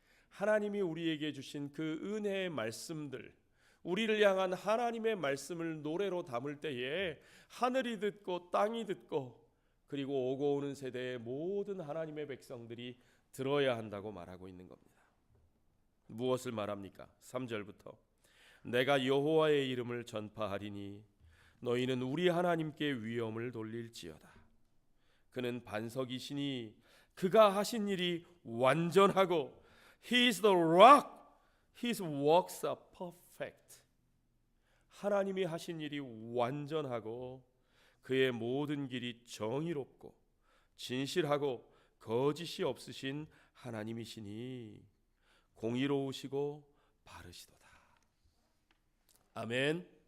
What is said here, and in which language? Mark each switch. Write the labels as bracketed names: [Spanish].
[Korean] 하나님이 우리에게 주신 그 은혜의 말씀들, 우리를 향한 하나님의 말씀을 노래로 담을 때에 하늘이 듣고 땅이 듣고 그리고 오고 오는 세대의 모든 하나님의 백성들이 들어야 한다고 말하고 있는 겁니다. 무엇을 말합니까? 3절부터 내가 여호와의 이름을 전파하리니 너희는 우리 하나님께 위엄을 돌릴지어다. 그는 반석이시니 그가 하신 일이 완전하고 [English] He is the rock, His works are perfect. [Korean] 하나님이 하신 일이 완전하고 그의 모든 길이 정의롭고 진실하고 거짓이 없으신 하나님이시니 공의로우시고 바르시도다. 아멘.